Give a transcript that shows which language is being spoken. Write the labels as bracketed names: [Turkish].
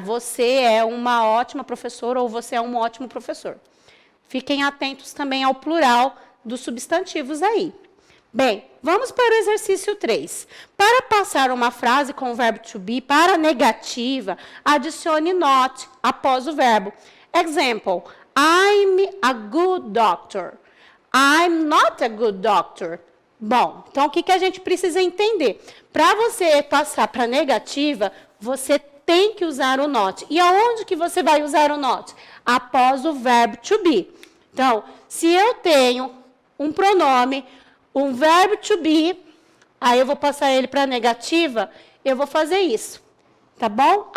[Portuguese] Você é uma ótima professora ou você é um ótimo professor. Fiquem atentos também ao plural dos substantivos aí. Bem, vamos para o exercício 3. Para passar uma frase com o verbo to be para a negativa, adicione not após o verbo. [English] Example, I'm a good doctor. I'm not a good doctor. [Portuguese] Bom, então o que a gente precisa entender? Para você passar para a negativa, você tem que usar o not. E aonde que você vai usar o not? Após o verbo to be. Então, se eu tenho um pronome, um verbo to be, aí eu vou passar ele para a negativa, eu vou fazer isso, tá bom?